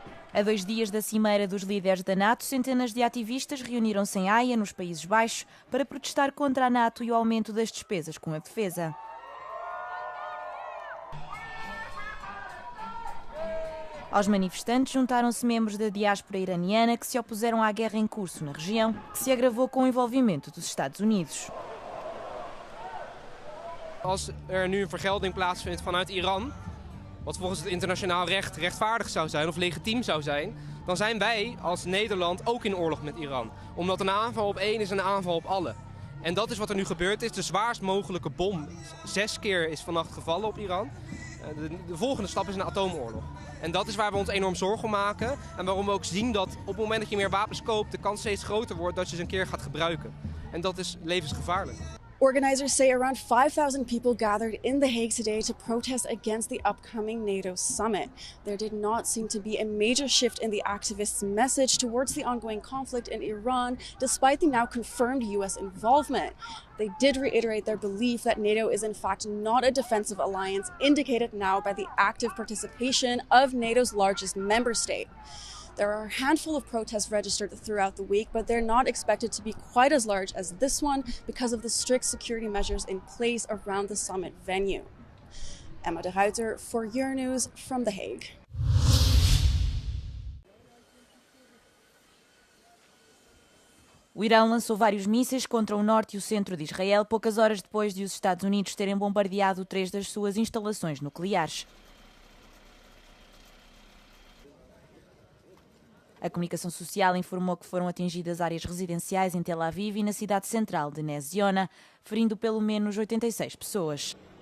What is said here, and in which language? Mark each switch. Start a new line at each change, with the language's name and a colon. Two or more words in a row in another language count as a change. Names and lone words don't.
Portuguese: A 2 dias da cimeira dos líderes da NATO, centenas de ativistas reuniram-se em Haia, nos Países Baixos, para protestar contra a NATO e o aumento das despesas com a defesa. Aos manifestantes juntaram-se membros da diáspora iraniana que se opuseram à guerra em curso na região, que se agravou com o envolvimento dos Estados Unidos.
Dutch: Als nu een vergelding plaatsvindt vanuit Iran, wat volgens het internationaal recht rechtvaardig zou zijn of legitiem zou zijn, dan zijn wij als Nederland ook in oorlog met Iran. Omdat een aanval op één is een aanval op alle. En dat is wat er nu gebeurd is. De zwaarst mogelijke bom 6 keer is vannacht gevallen op Iran. De volgende stap is een atoomoorlog. En dat is waar we ons enorm zorgen om maken. En waarom we ook zien dat op het moment dat je meer wapens koopt, de kans steeds groter wordt dat je ze een keer gaat gebruiken. En dat is levensgevaarlijk.
English: Organizers say around 5,000 people gathered in The Hague today to protest against the upcoming NATO summit. There did not seem to be a major shift in the activists' message towards the ongoing conflict in Iran, despite the now confirmed US involvement. They did reiterate their belief that NATO is in fact not a defensive alliance, indicated now by the active participation of NATO's largest member state. There are a handful of protests registered throughout the week, but they're not expected to be quite as large as this one because of the strict security measures in place around the summit venue. Emma de Ruiter for Euronews from The Hague.
Portuguese: O Irão lançou vários mísseis contra o norte e o centro de Israel, poucas horas depois de os Estados Unidos terem bombardeado 3 das suas instalações nucleares. A comunicação social informou que foram atingidas áreas residenciais em Tel Aviv e na cidade central de Nez Ziona, ferindo pelo menos 86 pessoas.